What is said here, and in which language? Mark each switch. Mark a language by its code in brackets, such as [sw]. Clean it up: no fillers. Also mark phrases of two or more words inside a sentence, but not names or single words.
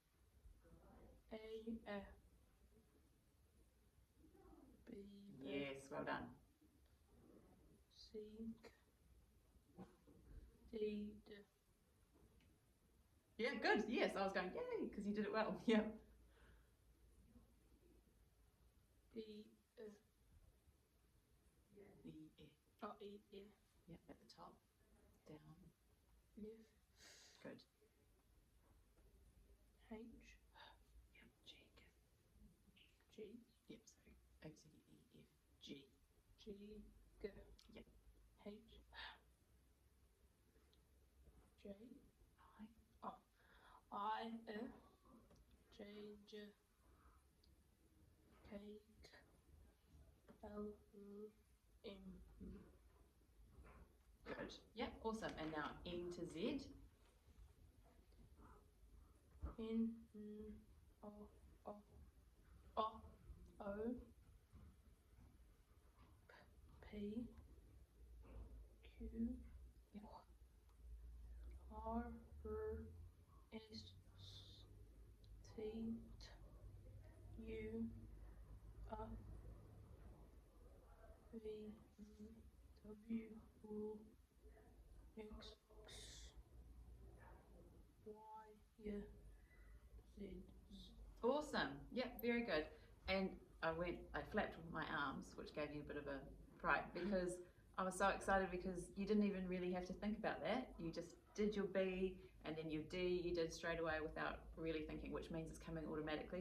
[en] A. F. B. Yes, well done. C. D. D. Yeah, good. Yes, I was going, yay, because you did it well. Yeah. E. F. E, F. Oh, E. F. Yeah, at the top, down. F. Good. H. Yep, G. G. Yep, so A, C, E, F, G. G. G. Yep. H. J. I. Oh. I. F. J. J. K. L. M. Good. Yeah, awesome. And now N to Z. N. O. O. O. O. P. Q. Yep. R. S. T. U. V. W. X. Y. Z. Awesome. Yep, very good. And I flapped with my arms, which gave you a bit of a fright because I was so excited because you didn't even really have to think about that. You just did your B and then your D you did straight away without really thinking, which means it's coming automatically.